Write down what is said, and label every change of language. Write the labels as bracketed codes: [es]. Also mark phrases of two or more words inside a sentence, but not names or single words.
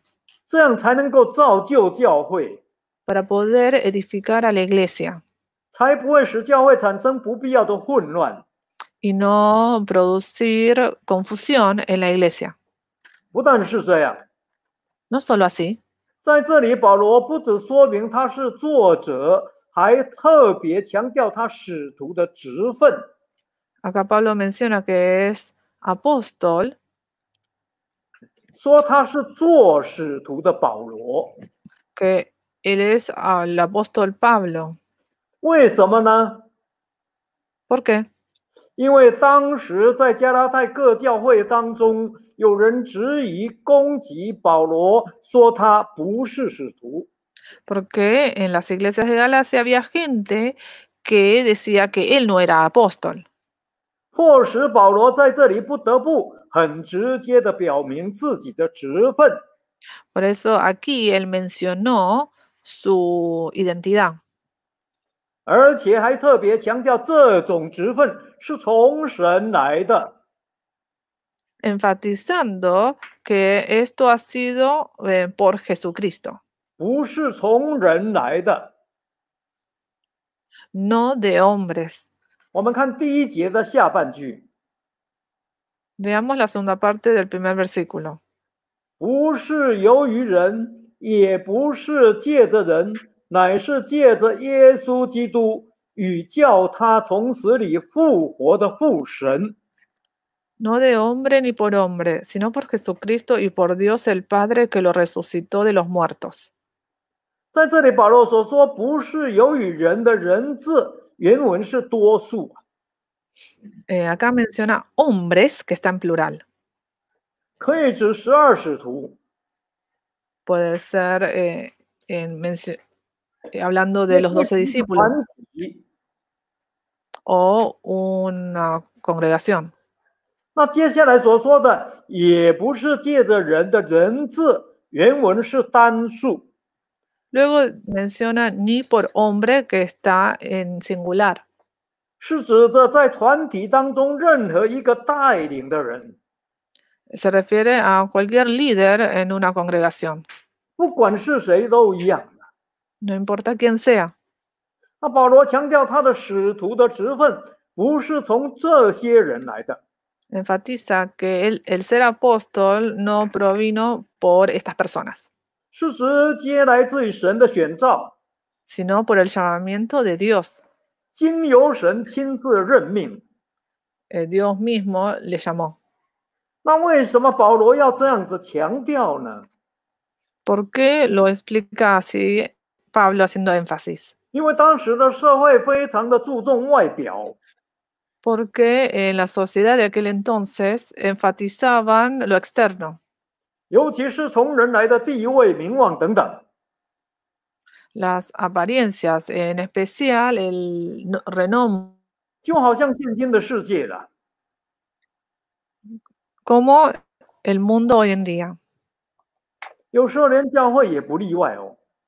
[zh] 这样才能够造就教会， [es] para poder edificar a la iglesia [zh] 才不会使教会产生不必要的混乱。 [es] y no producir confusión en la iglesia. [zh] 不但是这样， [es] No solo así, [zh] 在这里保罗不只说明他是作者，还特别强调他使徒的职分。 [es] acá Pablo menciona que es apóstol, [zh] 说他是做使徒的保罗， [es] que él es el apóstol Pablo. [zh] 为什么呢？ [es] ¿Por qué? [zh] 因为当时在加拉太各教会当中，有人质疑攻击保罗，说他不是使徒。 [es] Porque en las iglesias de Galacia había gente que decía que él no era apóstol. [zh] 迫使保罗在这里不得不很直接的表明自己的职分。 [es] Por eso aquí él mencionó su identidad. [zh] 而且还特别强调这种职分是从神来的， [es] enfatizando que esto ha sido por Jesucristo, [zh] 不是从人来的。 [es] no de hombres. [zh] 我们看第1节的下半句， [es] Veamos la segunda parte del primer versículo. [zh] 不是由于人，也不是借着人，乃是借着耶稣基督与叫他从死里复活的父神。 [es] No de hombre ni por hombre, sino por Jesucristo y por Dios el Padre que lo resucitó de los muertos. [zh] 在这里，保罗所说不是由于人的人字，原文是多数， [es] Acá menciona hombres, que está en plural. [zh] 可以指12使徒， [es] Puede ser hablando [zh] 那 [es] de los [zh] 这 [es] 12 [zh] 是一个团 [es] discípulos [zh] 体。 [es] o una congregación. [zh] 那接下来所说的也不是借着人的人字，原文是单数。 [es] Luego menciona ni por hombre, que está en singular. [zh] 是指着在团体当中任何一个带领的人， [es] Se refiere a cualquier líder en una congregación, [zh] 不管是谁都一样。 [es] no importa quién sea. [zh] 那保罗强调他的使徒的职分不是从这些人来的， [es] Enfatiza que el ser apóstol no provino por estas personas, [zh] 是直接来自于神的选召， [es] sino por el llamamiento de Dios. [zh] 经由神亲自任命。 [es] Dios mismo le llamó. [zh] 那为什么保罗要这样子强调呢？ [es] ¿Por qué lo explica así Pablo haciendo énfasis? [zh] 因为当时的社会非常的注重外表， [es] Porque en la sociedad de aquel entonces enfatizaban lo externo, [zh] 尤其是从人来的地位、名望等等。 [es] las apariencias, en especial el renombre, [zh] 就好像现今的世界了， [es] como el mundo hoy en día, [zh] 有时候连教会也不例外哦。